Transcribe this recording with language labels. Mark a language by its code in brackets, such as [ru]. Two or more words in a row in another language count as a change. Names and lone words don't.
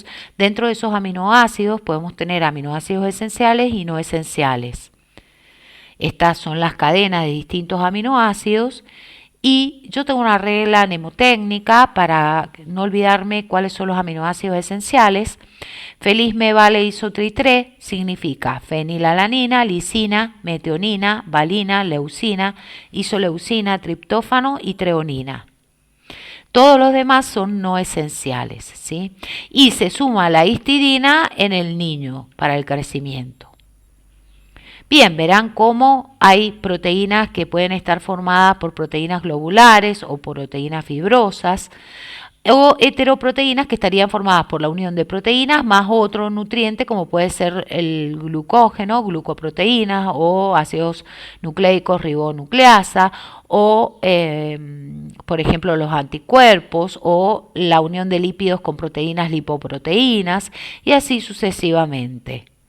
[es] Dentro de esos aminoácidos podemos tener aminoácidos esenciales y no esenciales. Estas son las cadenas de distintos aminoácidos y yo tengo una regla mnemotécnica para no olvidarme cuáles son los aminoácidos esenciales. Feliz me vale isotritré significa fenilalanina, lisina, metionina, valina, leucina, isoleucina, triptófano y treonina. Todos los demás son no esenciales, ¿sí? Y se suma la histidina en el niño para el crecimiento. Bien, verán cómo hay proteínas que pueden estar formadas por proteínas globulares o por proteínas fibrosas o heteroproteínas que estarían formadas por la unión de proteínas más otro nutriente como puede ser el glucógeno, glucoproteínas o ácidos nucleicos, ribonucleasa o por ejemplo los anticuerpos o la unión de lípidos con proteínas, lipoproteínas y así sucesivamente.